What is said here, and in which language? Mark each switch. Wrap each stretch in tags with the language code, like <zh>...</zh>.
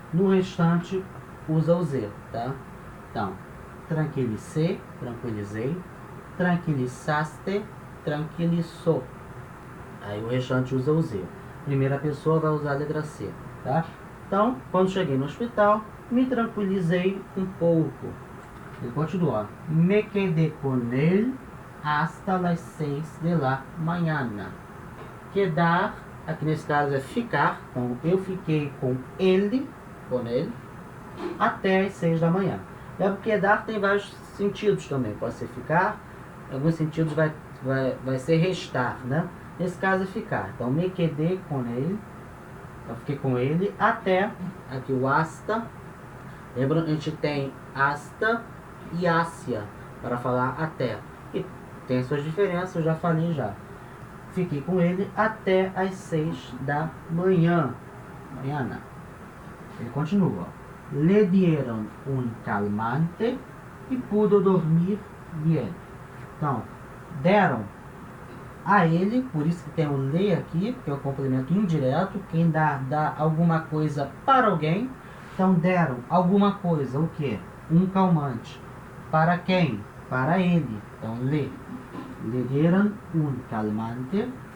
<pt>No restante, usa o Z, tá? Então, tranquilicei, tranquilizei. Tranquilizaste, tranquilizou. Aí o restante usa o Z. Primeira pessoa vai usar a letra C, tá? Então, quando cheguei no hospital, me tranquilizei um pouco. Ele continua.</pt> <es>Me quedé com ele hasta las 6 de la mañana.</es> <pt>Quedar, aqui nesse caso é ficar. Então, eu fiquei com ele, até as 6 da manhã. O verbo quedar tem vários sentidos também. Pode ser ficar, em alguns sentidos vai ser restar, né? Nesse caso é ficar. Então,</pt> <es>me quedé</es> <pt>com ele. Eu fiquei com ele até, aqui o hasta. Lembra, a gente tem hasta e hacia para falar até. E tem suas diferenças, eu já falei já. Fiquei com ele até as 6 da manhã. Mañana. Ele continua.</pt> <es>Le dieron un calmante e pudo dormir bien.</es> <pt>Então, deram a ele, por isso que tem o le aqui, que é o complemento indireto. Quem dá alguma coisa para alguém. Então, deram alguma coisa, o quê? Um calmante. Para quem? Para ele. Então,</pt> <es>le dieron un calmante.</es>